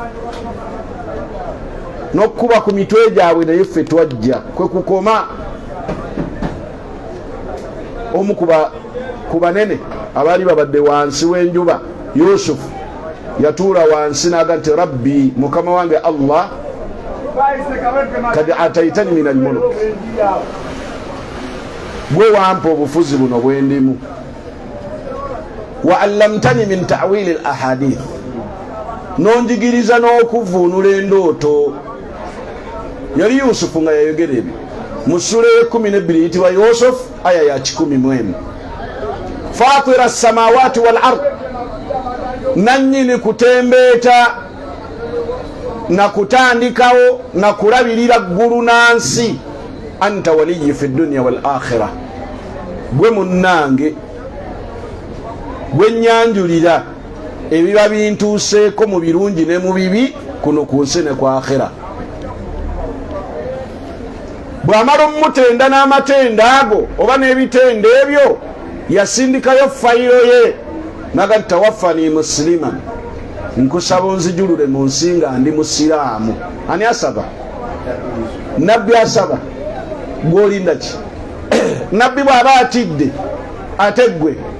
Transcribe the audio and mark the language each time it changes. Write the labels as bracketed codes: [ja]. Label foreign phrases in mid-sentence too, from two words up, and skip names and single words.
[lg] n'okkuba ku mitwe gyabwe naye ffe twajja kwe kukoma omu ku banene abaali babadde wansi w'enjuba Yusufu yatuula wansi n'aga nti rabbi mukama wange Allah [ar] قد آتيتني من الملك [lg] gwe wampa obufuzi buno bwendimu [ar] وعلمتني من تأويل الأحاديث [lg] nonjigiriza n'okuvuunula endooto yali Yusufu nga yayogera ebyo mu sura ye12 yitibwa Yusufu aya ya 11 [ar] فاطر السماوات والأرض [lg] nannyini kutembeeta na kutandikawo na kulabirira ggulu nansi [ar] أنت وليي في الدنيا والآخرة [lg] gwe munnange gwe nyanjulira ebiba bintuuseeko mu birungi ne mu bibi kuno ku nsi ne ku akhira bw'amala omutenda n'amatenda ago oba n'ebitenda ebyo yasindikayo fayiro ye naga [ar] توفني مسلما [lg] nkusaba onzijulule mu nsi nga ndi musiraamu ani asaba nabbi asaba gwolinda ki nabbi bw'aba atidde ate ggwe